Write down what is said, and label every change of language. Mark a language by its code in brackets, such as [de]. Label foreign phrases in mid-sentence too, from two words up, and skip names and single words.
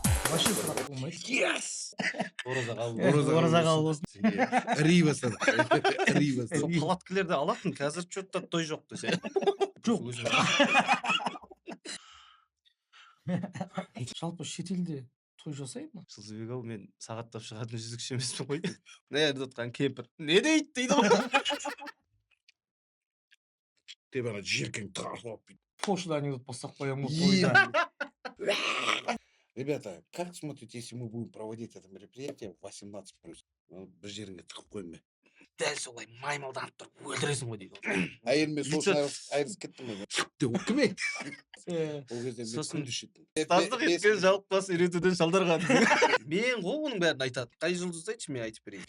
[kk] вообще сұрақ болмайды. [en] Yes! [kk] Ораза қабыл Ораза қабыл болсын. Ри бастады. Ри бастады. Сол палаткілерді алатын, қазір что-то той жоқ десе. Жоқ. Жалпы шетелде той жасайды ма? Жылдызбек ау, мен сағаттап шығатын жезөкше емеспін ғой. Не жатқан кемпір. Не дейді дейді ғой. Деп ана жеркең тартып алып бүйтіп. Пошлый анекдот бастап қоямын ғой Е. тойда. [ru] Ребята, как смотрите, если мы будем проводить это мероприятие в 18+? [kk] Бір жеріңе тығып қойма. Дәл солай маймылданып тұрып өлтіресің ғой дейді. Әйеліме сосын айырылысып кеттім мен. Деп кім еді? Ол кезде мен Сосын күнде ішетін. ұстаздық еткен жалықпас үйретуден шалдырған. Мен ғой оның бәрін айтады. Қай жұлдызды айтшы, мен айтып берейін.